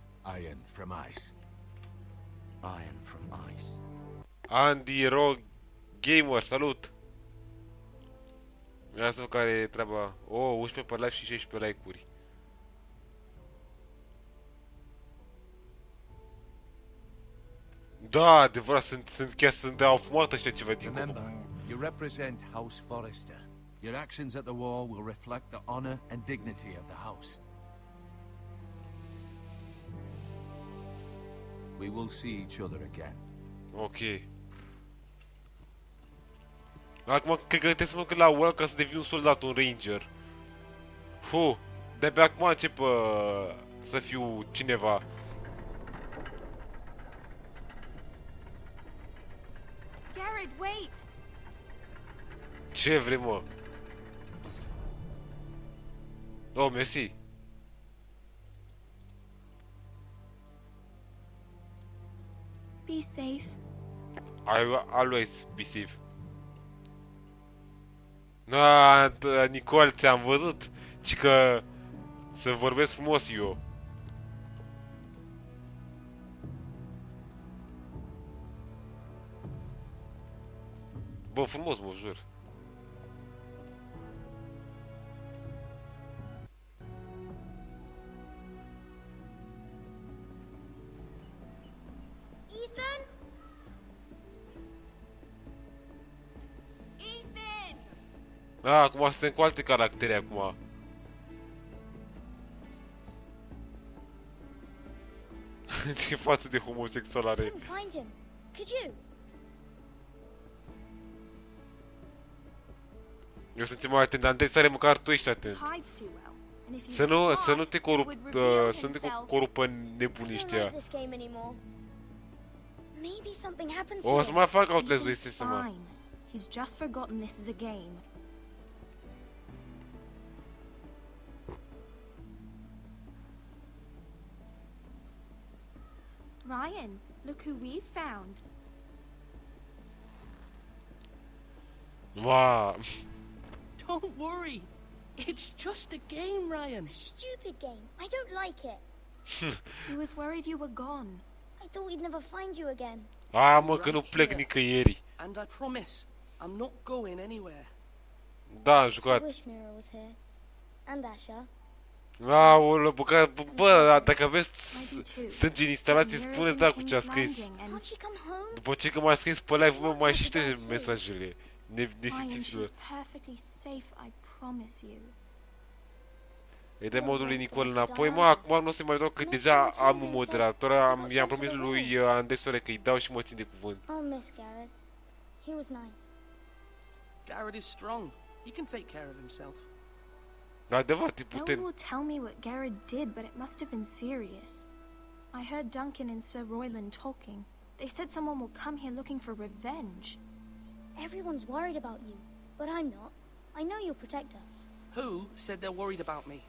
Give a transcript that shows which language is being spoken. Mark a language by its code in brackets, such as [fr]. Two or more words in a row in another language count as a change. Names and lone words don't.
[en] Iron from ice. Iron from ice. [ro] Andy Ro Gamer, salut! Vreau să văd care e treaba. 11 pe live și 16 like-uri. Da, adevărat, sunt au fumat ăștia ceva din [en] Remember, you represent House Forrester. Your actions at the war will reflect the honor and dignity of the house. We will see each other again. Ok. [ro] Acum cred că trebuie să mă duc la world ca să devin un soldat, un ranger. De-abia acum încep să fiu cineva. [en] Garrett, wait! [ro] Ce vrei, mă? Oh, mersi. [en] Be safe. I will always be safe. Na, Nicole, [ro] ți-am văzut? Ci că să vorbesc frumos eu. Bă, frumos, mă jur. Ethan? Ethan! Acum suntem cu alte caractere acum. Ce față de homosexual are. [en] Find him. Could you? [ro] Eu sunt mai atent, dar trebuie să are măcar tu ești atent. Să nu te corupă nebunii ăștia. O să mai fac Outlast 2 să mă. [en] He's just forgotten this is a game. Ryan, look who we've found. Wow. Don't worry. It's just a game, Ryan. Stupid game. I don't like it. He was worried you were gone. I thought we'd never find you again. [ro] Mă, că nu plec nicăieri. [en] And I promise, I'm not going anywhere. [ro] Da, am jucat. [en] I wish Mira was here. And Asha. [ro] Aoleu, bă, dacă aveți sânge în instalație, spuneți da cu ce a scris. După ce că m-a scris pe live-ul meu, mai citește mesajele nesimțiților. Îi dai modul lui Nicol înapoi. Mă, acum nu se mai dau că deja am un moderator. I-am promis lui Andesore că îi dau și mă țin de cuvânt. [en] I'll miss Garrett. He was nice. Garrett is strong. He can take care of himself. [ro] Adevărat, e [en] No one [ro] puternic. [en] will tell me what Garrett did, but it must have been serious. I heard Duncan and Sir Royland talking. They said someone will come here looking for revenge. Everyone's worried about you, but I'm not. I know you'll protect us. Who said they're worried about me?